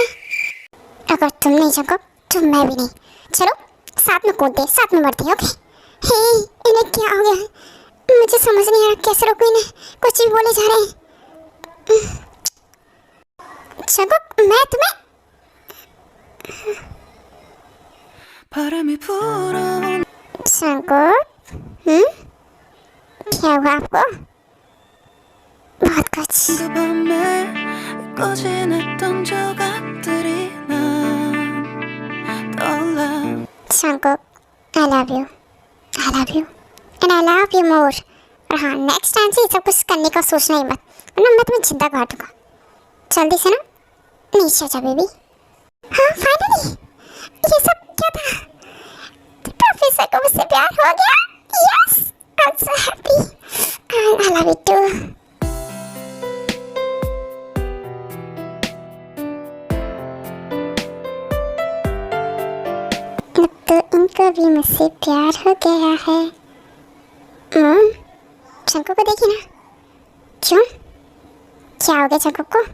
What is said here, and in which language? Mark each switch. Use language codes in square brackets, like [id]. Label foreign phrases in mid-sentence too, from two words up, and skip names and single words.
[hi] अगर तुम नहीं जंकुक तो मैं भी नहीं। चलो साथ में कूदते, साथ में मरते हैं, ओके? हे इन्हें क्या हो गया? मुझे समझ नहीं आ रहा कैसे रोकूं इन्हें, कुछ भी बोले जा रहे हैं। जंकुक मैं तुम्हें [ko] 바람이 불어온 [hi] जंकुक क्या हुआ आपको? बहुत कुछ। [ko] 그 밤에 꺼진 했던 조각들이 난 떠올라 [en] जंकुक I love you and I love you more। [hi] और हाँ [en] next time [hi] से ये सब कुछ करने का सोचना ही मत, वरना मैं तुम्हें जिंदा काट दूंगा। जल्दी से ना नीचे जा बेबी। हाँ फाइनली ये सब क्या था? प्रोफेसर को मुझसे प्यार हो गया। [en] Yes I am so happy and I love you too. [hi] अब तो इनको भी मुझसे प्यार हो गया है। जंकुक को देखी ना, क्यों क्या हो गया जंकुक को?